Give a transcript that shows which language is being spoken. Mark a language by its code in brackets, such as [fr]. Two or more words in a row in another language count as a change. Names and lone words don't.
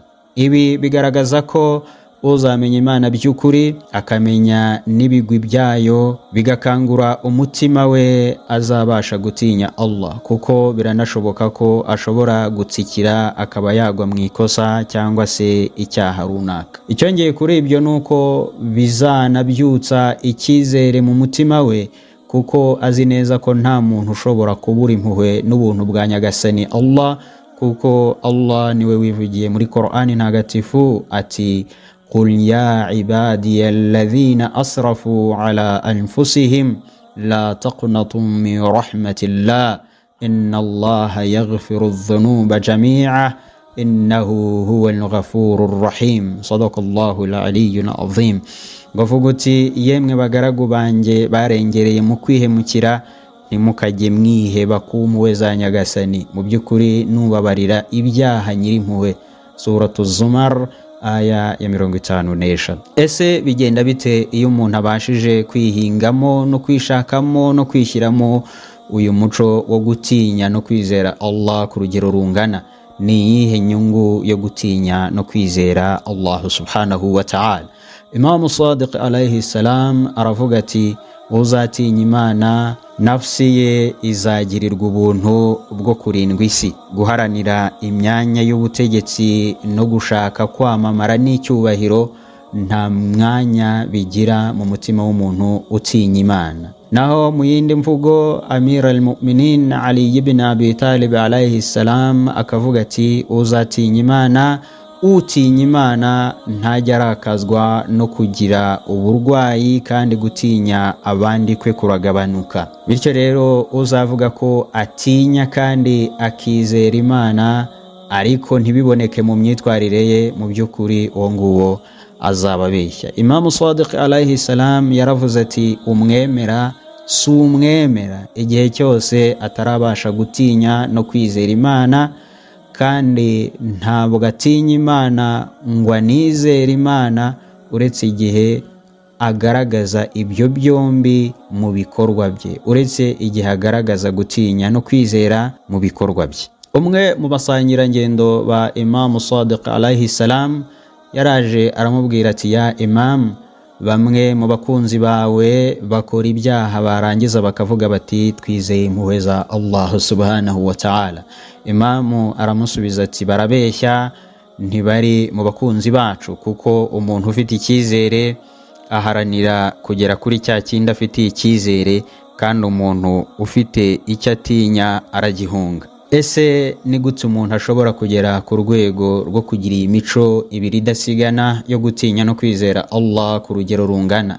[rw] Ibi bigaragaza ko uzamenya Imana by'ukuri akamenya n'ibigwi byayo, bigakangura umutima we, azabasha gutinya Allah, kuko biranashoboka ko ashobora gutsikira akaba yagwa mu ikosa cyangwa se icyaha runaka. Icyongeye kuri ibyo nuko bizanabyutsa icyizere mu mutima we, kuko azi neza ko nta muntu ushobora kubura impuhwe n'ubuntu bwa Nyagasani Allah, kuko Allah niwe wivugiye muri Qur'ani ntagatifu ati [ar] قل يا عبادي الذين أسرفوا على أنفسهم لا تقنطوا من رحمة الله إن الله يغفر الذنوب جميعا إنه هو الغفور الرحيم. صدق الله العلي العظيم. [rw] Gavuguti yemwe bagaragu banje barengereye mu kwihemukira, ntimukajye mwiheba ku mpuhwe za Nyagasani, mu by'ukuri nubabarira ibyaha nyirimpuhwe. Suratu Zumar aya ya 55. Ese bigenda bite iyo umuntu abashije kwihingamo no kwishakamo no kwishyiramo uyu muco wo gutinya no kwizera Allah ku rugero rungana? Ni iyihe nyungu yo gutinya no kwizera Allah [ar] سبحانه وتعالى? [rw] Imam Sadiq [ar] عليه السلام [rw] aravuga ati uzatinya Imana nafsi ye izagirirwa ubuntu bwo kurindwa isi, guharanira imyanya y'ubutegetsi no gushaka kwamamara n'icyubahiro nta mwanya bigira mu mutima w'umuntu utinya Imana. Naho mu yindi mvugo Amir al-Mu'minin Ali ibn Abi Talib [ar] عليه السلام [rw] akavuga ati uzatinya Imana, utinya Imana ntajya arakazwa no kugira uburwayi, kandi gutinya abandi kwe kuragabanuka. Bityo rero uzavuga ko atinya kandi akizera Imana ariko ntibiboneke mu myitwarire ye, mu by'ukuri uwo nguwo azababeshya. Imam Sadiq [ar] عليه السلام [rw] yaravuze ati umwemera si umwemera igihe cyose atarabasha gutinya no kwizera Imana, kandi ntabwo atinya Imana ngo anizere Imana uretse igihe agaragaza ibyo byombi mu bikorwa bye, uretse igihe agaragaza gutinya no kwizera mu bikorwa bye. umwe mu basangirangendo ba Imam Sadiq [ar] عليه السلام [rw] yaraje aramubwira ati, [ar] يا إمام, [rw] bamwe mu bakunzi bawe bakora ibyaha barangiza bakavuga bati twizeye impuhwe za Allah [ar] سبحانه وتعالى. [rw] Imamu aramusubiza ati, barabeshya, ntibari mu bakunzi bacu, kuko umuntu ufite icyizere aharanira kugera kuri cya kindi afitiye icyizere, kandi umuntu ufite icyo atinya aragihunga. Ese ni gute umuntu ashobora kugera ku rwego rwo kugira iyi mico ibiri idasigana yo gutinya no kwizera Allah ku rugero rungana?